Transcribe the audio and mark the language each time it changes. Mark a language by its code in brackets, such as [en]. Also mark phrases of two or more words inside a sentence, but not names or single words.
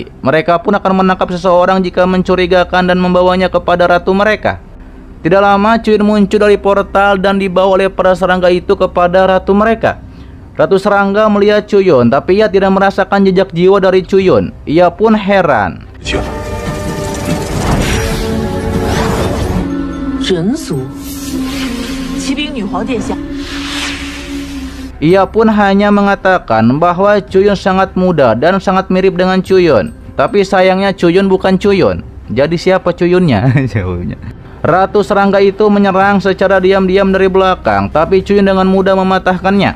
[id] Mereka pun akan menangkap seseorang jika mencurigakan dan membawanya kepada ratu mereka. Tidak lama Cuyun muncul dari portal dan dibawa oleh para serangga itu kepada ratu mereka. Ratu serangga melihat Cuyun, tapi ia tidak merasakan jejak jiwa dari Cuyun. Ia pun heran. [zh] 人族，骑兵女皇殿下。 [id] Ia pun hanya mengatakan bahwa Cuyun sangat muda dan sangat mirip dengan Cuyun. Tapi sayangnya Cuyun bukan Cuyun. Jadi siapa Cuyunnya? Ratu serangga itu menyerang secara diam-diam dari belakang, tapi Cuyun dengan mudah mematahkannya.